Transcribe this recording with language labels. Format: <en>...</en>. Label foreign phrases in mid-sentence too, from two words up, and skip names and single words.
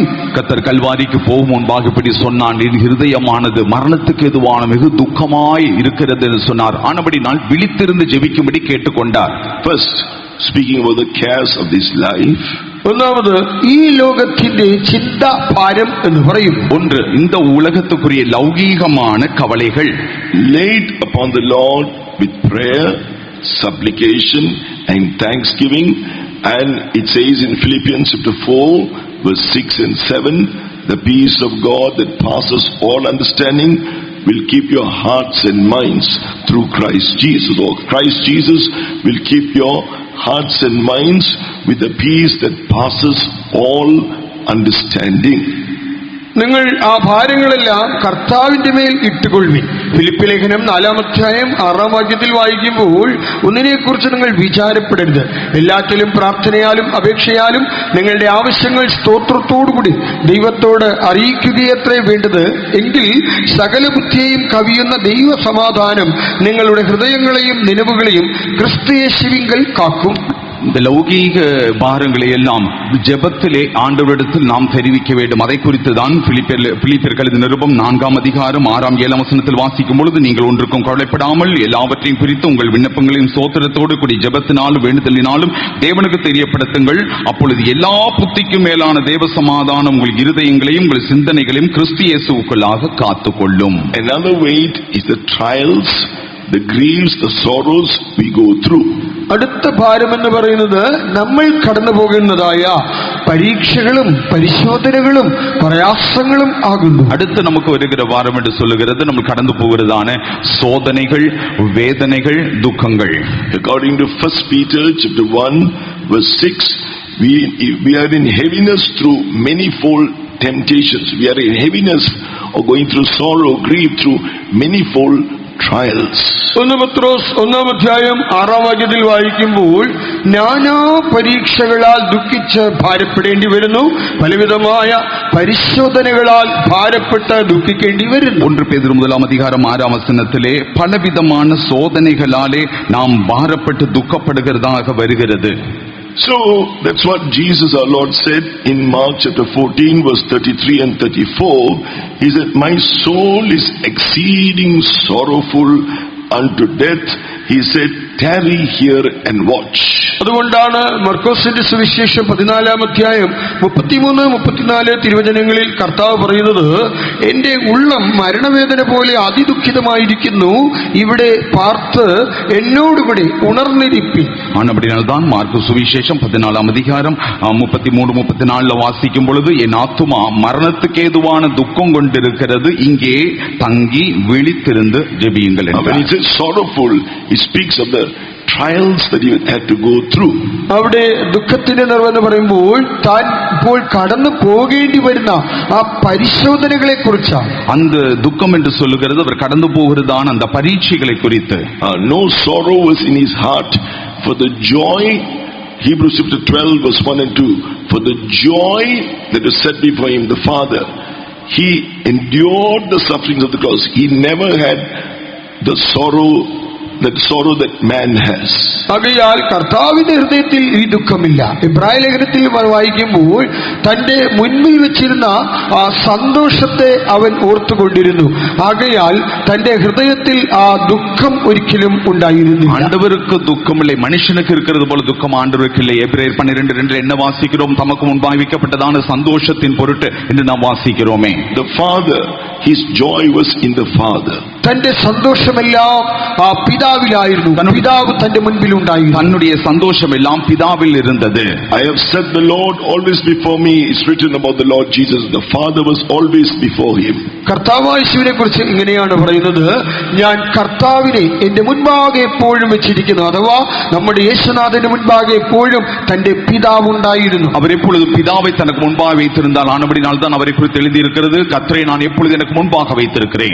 <ta>கர்த்தர் கல்வாரிக்கு போகும் முன்பாக இப்படி சொன்னான், என் இருதயமானது மரணத்துக்கு எதுவான மிகு துக்கமாய் இருக்கிறது என்று சொன்னார். ஆனபடி நான் விழித்திருந்து ஜெபிக்கும்படி கேட்டுக்கொண்டார்.</ta> <en>First, speaking about the cares of this life.</en> <ml>ഒന്നാമത് ഈ ലോകത്തിന്റെ ചിന്താ ഭാരം എന്ന് പറയും.</ml> <ta>ஒன்று, இந்த உலகத்துக்குரிய லௌகீகமான கவலைகள்.</ta> <en>Laid upon the Lord with prayer, supplication and thanksgiving. And it says in Philippians chapter 4 verse 6 and 7, the peace of God that passes all understanding will keep your hearts and minds through Christ Jesus. Or Christ Jesus will keep your hearts and minds with the peace that passes all understanding.</en> <ml>നിങ്ങൾ ആ ഭാരങ്ങളെല്ലാം കർത്താവിന്റെ മേൽ ഇട്ടുകൊള്ളുവിൻ. ഫിലിപ്പി ലേഖനം 4-ാം അധ്യായം 6-ാം വാക്യത്തിൽ വായിക്കുമ്പോൾ, ഒന്നിനെക്കുറിച്ച് നിങ്ങൾ വിചാരപ്പെടരുത്, എല്ലാറ്റിലും പ്രാർത്ഥനയാലും അപേക്ഷയാലും നിങ്ങളുടെ ആവശ്യങ്ങൾ സ്തോത്രത്തോടുകൂടി ദൈവത്തോട് അറിയിക്കുകയത്രേ വേണ്ടത്. എങ്കിൽ സകല ബുദ്ധിയെയും കവിയുന്ന ദൈവ സമാധാനം നിങ്ങളുടെ ഹൃദയങ്ങളെയും നിലവുകളെയും ക്രിസ്തുയേശുവിങ്കൽ കാക്കും.</ml> <ta>இந்த லௌகீக பாரங்களை எல்லாம் ஜெபத்திலே ஆண்டவரிடத்தில் நாம் தெரிவிக்க வேண்டும். அதை குறித்து தான் பிலிப்பியர்கள் நிருபம் 4-ஆம் அதிகாரம் 6-ஆம் 7-ஆம் வசனத்தில் வாசிக்கும் பொழுது, நீங்கள் ஒன்றுக்கும் கவலைப்படாமல் எல்லாவற்றையும் குறித்து உங்கள் விண்ணப்பங்களையும் ஸ்தோத்திரத்தோடு கூடிய ஜெபத்தினாலும் வேண்டுதலினாலும் தேவனுக்கு தெரியப்படுத்துங்கள். அப்பொழுது எல்லா புத்திக்கும் மேலான தேவ சமாதானம் உங்கள் இருதயங்களையும் உங்கள் சிந்தனைகளையும் கிறிஸ்து இயேசுவுக்குள்ளாக காத்துக்கொள்ளும்.</ta> <en>Another weight is the trials, the griefs, the sorrows we go through.</en> <ml>അടുത്ത ഭാരം എന്ന് പറയുന്നത് നമ്മൾ കടന്നു പോകുന്നതായ പരീക്ഷകളും പരിശോധനകളും പ്രയാസങ്ങളും ആകുന്നു.</ml> <ta>அடுத்து நமக்கு வருகிற பாரம் என்று சொல்லுகிறது, நம்ம கடந்து போகிறதான சோதனைகள், வேதனைகள், துக்கங்கள்.</ta> <en>According to 1 Peter chapter 1 verse 6, we are in heaviness through manifold temptations. We are in heaviness or going through sorrow, grief, through manifold trials.</en> <ml>1 പത്രോസ് 1-ാം അധ്യായം 6-ാം വാക്യത്തിൽ വായിക്കുമ്പോൾ, നാനാ പരീക്ഷകളാൽ ദുഃഖിച്ച് ഭാരപ്പെടേണ്ടി വരുന്നു, പലവിധമായ പരിശോധനകളാൽ ഭാരപ്പെട്ട് ദുഃഖിക്കേണ്ടി വരുന്നു.</ml> <ta>1 பேதுரு 1-ஆம் அதிகாரம் 6-ஆம் வசனத்திலே பலவிதமான சோதனைகளாலே நாம் பாரப்பட்டு துக்கப்படுகிறதாக வருகிறது.</ta> <en>So that's what Jesus our Lord said in Mark chapter 14 verse 33 and 34. He said, my soul is exceeding sorrowful unto death. He said, tarry here and watch.</en> <ml>അതുകൊണ്ടാണ് മർക്കോസിന്റെ സുവിശേഷം 14-ാം അധ്യായം 33-34 തിരുവചനങ്ങളിൽ കർത്താവ് പറയുന്നത്, എന്റെ ഉള്ളം മരണവേദന പോലെ അതിദുഃഖിതമായിരിക്കുന്നു, ഇവിടെ പാർത്ത് എന്നോടുകൂടി ഉണർന്നിരിപ്പി.</ml> <ta>ஆனபடினால்தான் மார்க்கு சுவிசேஷம் 14-ம் அதிகாரம் 33-34 வாசிக்கும் பொழுது, என் ஆத்துமா மரணத்துக்கு ஏதுவான துக்கம் கொண்டிருக்கிறது, இங்கே தங்கி விழித்திருந்து ஜெபியுங்கள் என்றார்.</ta> <en>When he says sorrowful, he speaks of the trials that he had to go through.</en> <ml>അവിടെ ദുഃഖത്തിന്റെ നിറവെന്ന് പറയുമ്പോൾ താൻ ഇപ്പോൾ കടന്നു പോകേണ്ടി വരുന്ന ആ പരിശോധനകളെ കുറിച്ചാണ്.</ml> <ta>அந்த துக்கம் என்று சொல்லுகிறது அவர் கடந்து போகிறதான அந்த பரீட்சைகளை குறித்து.</ta> <en>No sorrow was in his heart for the joy. Hebrews chapter 12 verse 1 and 2. For the joy that was set before him, the Father, he endured the sufferings of the cross. He never had the sorrow that man has.</en> <ml>ആകയാൽ കർത്താവിന്റെ ഹൃദയത്തിൽ ഈ ദുഃഖമില്ല. ഇബ്രായ ലേഖനത്തിൽ വായിക്കുമ്പോൾ തന്റെ മുൻപിൽ വെച്ചിരുന്ന ആ സന്തോഷത്തെ അവൻ ഓർത്തുകൊണ്ടിരുന്നു. ആകയാൽ തന്റെ ഹൃദയത്തിൽ ആ ദുഃഖം ഒരിക്കലും ഉണ്ടായിരുന്നില്ല.</ml> <ta>ஆண்டவருக்கு துக்கம் இல்லை, மனுஷனுக்கு இருக்கிறது போல துக்கம் ஆண்டவருக்கு இல்லை. எபிரேயர் 12:2 என்ன வாசிக்கிறோம்? தமக்கு முன்பாக வைக்கப்பட்டதான சந்தோஷத்தின் பொருட்டு என்று நாம் வாசிக்கிறோமே.</ta> <en>The Father, his joy was in the Father.</en> <ml>തന്റെ സന്തോഷമെല്ലാം ആ പിതാവിലായിരുന്നു. പിതാവ് തന്റെ മുൻപിൽ ഉണ്ടായിരുന്നു.</ml> <ta>தன்னுடைய சந்தோஷம் எல்லாம் பிதாவில் இருந்தது.</ta> <en>I have set the Lord always before me. It's written about the Lord Jesus. The Father was always before him.</en> <ml>കർത്താവായ യേശുവിനെ കുറിച്ച് ഇങ്ങനെയാണ് പറയുന്നത്, ഞാൻ കർത്താവിനെ എന്റെ മുൻപാകെ എപ്പോഴും വെച്ചിരിക്കുന്നു. അഥവാ നമ്മുടെ യേശുനാഥന്റെ മുൻപാകെ എപ്പോഴും തന്റെ പിതാവ് ഉണ്ടായിരുന്നു.</ml> <ta>அவர் எப்பொழுது பிதாவை தனக்கு முன்பாக வைத்திருந்தால், ஆனபடினால் தான் அவரை குறித்து எழுதியிருக்கிறது, கர்த்தரை நான் எப்பொழுது எனக்கு முன்பாக வைத்திருக்கிறேன்.</ta>